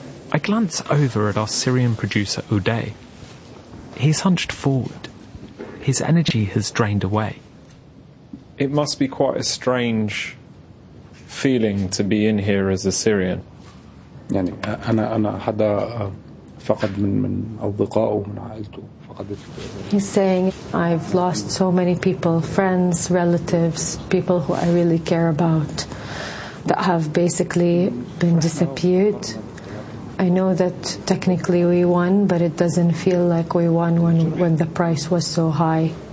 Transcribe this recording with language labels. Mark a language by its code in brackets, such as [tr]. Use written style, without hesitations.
[en] I glance over at our Syrian producer, Uday. He's hunched forward. His energy has drained away. It must be quite a strange feeling to be in here as a Syrian. [ar] يعني أنا حدا فقد من أصدقائه ومن عائلته فقدت. [en] He's saying I've lost so many people, friends, relatives, people who I really care about, that have basically been disappeared. I know that technically we won, but it doesn't feel like we won when the price was so high.